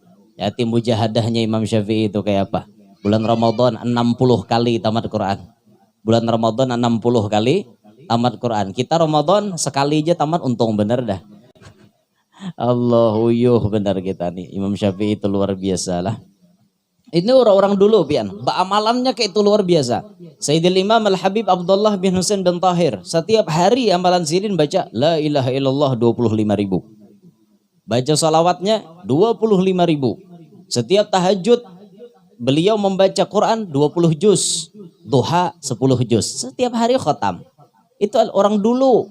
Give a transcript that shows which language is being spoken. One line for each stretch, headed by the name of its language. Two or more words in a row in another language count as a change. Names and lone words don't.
Indonesian: Ya tim mujahadahnya Imam Syafi'i itu kayak apa? Bulan Ramadan 60 kali tamat Quran. Bulan Ramadan 60 kali tamat Quran. Kita Ramadan sekali aja tamat, untung bener dah. Allahu yuh benar kita nih. Imam Syafi'i itu luar biasa lah. Ini orang-orang dulu pian. Amalannya kayak itu luar biasa. Sayyidil Imam Al-Habib Abdullah bin Husain bin Tahir. Setiap hari amalan sirin baca
Arabic: لا إله إلا الله
Indonesian: 25.000. Baca salawatnya 25.000. Setiap tahajud beliau membaca Quran 20 juz. Duha 10 juz. Setiap hari khatam. Itu orang dulu.